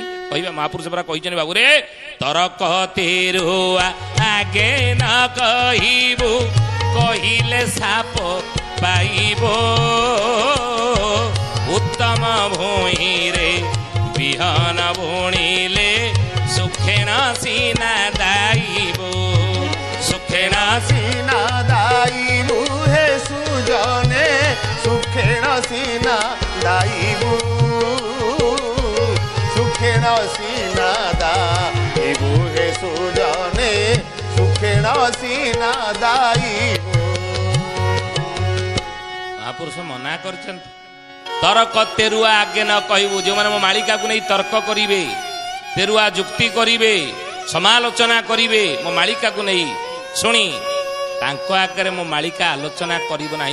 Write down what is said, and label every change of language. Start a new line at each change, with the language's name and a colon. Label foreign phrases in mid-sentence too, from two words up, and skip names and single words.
Odia: କହିବା ମହାପୁରୁଷ ପରା କହିଛନ୍ତି ବାବୁରେ, ତରକ ତେରୁଆ ଆଗେ ନ କହିବୁ, କହିଲେ ସାପ ପାଇବ, ଉତ୍ତମ ଭୂଇଁରେ ବିହନ ବୁଣିଲେ ସୁଖେଣ ସିନା ଦାଇବ, ସୁଖେଣ ସିନା ଦାଇବୁ ହେ ସୁଜନେ ସୁଖେଣ ସିନା ଦାଇବୁ, ସୁଖେଣ ସିନା ଦାଇବୁ ହେ ସୁଜନେ ସୁଖେଣ ସିନା ଦାଇବୁ। ମହାପୁରୁଷ ମନା କରିଛନ୍ତି, ତର୍କ ତେରୁଆ ଆଗେ ନ କହିବୁ। ଯେଉଁମାନେ ମୋ ମାଳିକାକୁ ନେଇ ତର୍କ କରିବେ, ତେରୁଆ ଯୁକ୍ତି କରିବେ, ସମାଲୋଚନା କରିବେ ମୋ ମାଳିକାକୁ ନେଇ, ଶୁଣି ତାଙ୍କ ଆଗରେ ମୋ ମାଳିକା ଆଲୋଚନା କରିବ ନାହିଁ।